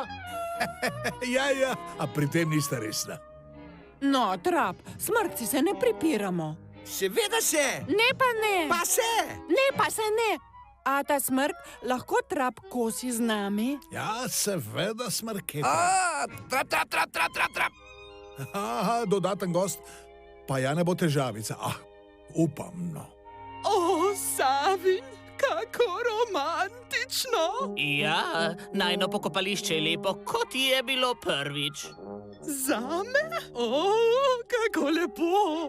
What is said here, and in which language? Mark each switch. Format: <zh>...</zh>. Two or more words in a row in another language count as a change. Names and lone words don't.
<sl>Ja, a pri tem nista resna. No, Trap, smrkci se ne pripiramo. Seveda se. Ne pa ne. Pa se. Ne pa se ne. A ta smrk lahko Trap kosi z nami? Ja, seveda, smrketa. Trap, trap, trap, trap, trap, trap. Dodaten gost, pa ja ne bo težavica. Upam, no. O, Savin, kako romantično. Ja, najno pokopališče je lepo, kot je bilo prvič. Zame? O, kako lepo.</sl>